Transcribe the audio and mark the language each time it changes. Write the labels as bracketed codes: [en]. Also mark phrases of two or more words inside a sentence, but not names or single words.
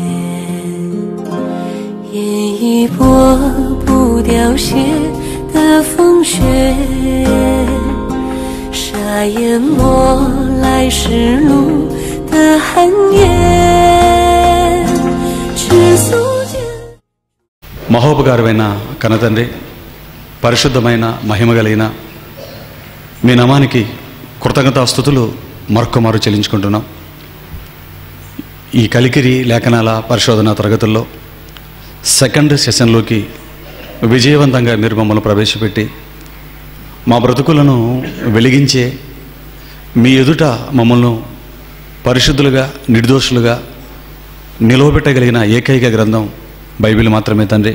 [zh] 烟一波不凋谢的风雪，沙淹没来时路的寒夜。赤足间 [te] మహోపకారమైన కనతండ్రి, పరిశుద్ధమైన మహిమ కలిగిన మీ నామానికి కృతజ్ఞతాస్తుతులు మరొక్కమారు చెల్లించుకుంటున్నాం. ఈ కలికిరి లేఖనాల పరిశోధన తరగతుల్లో [en] second session [te] విజయవంతంగా మీరు మమ్మల్ని ప్రవేశపెట్టి మా బ్రతుకులను వెలిగించే మీ ఎదుట మమ్మల్ని పరిశుద్ధులుగా నిర్దోషులుగా నిలవబెట్టగలిగిన ఏకైక గ్రంథం బైబిల్ మాత్రమే తండ్రి.